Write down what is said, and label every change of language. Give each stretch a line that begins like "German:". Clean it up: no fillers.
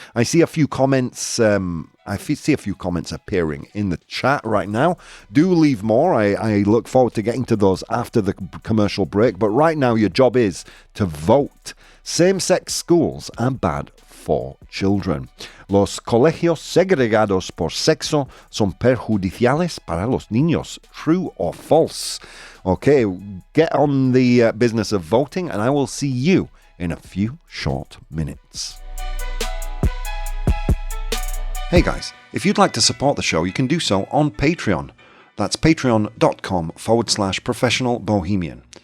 English: I see a few comments. I see a few comments appearing in the chat right now. Do leave more. I look forward to getting to those after the commercial break. But right now, your job is to vote. Same-sex schools are bad for children.
Spanish: Los colegios segregados por sexo son perjudiciales para los niños.
English: True or false? Okay, get on the business of voting, and I will see you in a few short minutes. Hey guys, if you'd like to support the show, you can do so on Patreon. That's patreon.com/professional bohemian.